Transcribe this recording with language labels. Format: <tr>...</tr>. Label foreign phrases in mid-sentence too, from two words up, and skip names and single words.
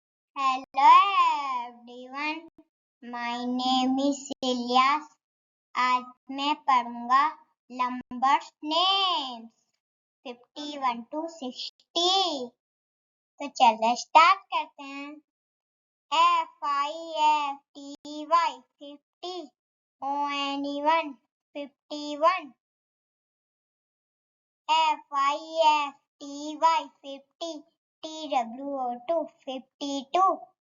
<en>Hello everyone, my name is इलियास।</en> <hi>आज मैं पढ़ूंगा</hi> <en>numbers names</en> <hi>51 to 60। तो चलो स्टार्ट करते हैं।</hi> <en>FIFTY 50, ONE 51, FIFTY 50, TWO 52,</en>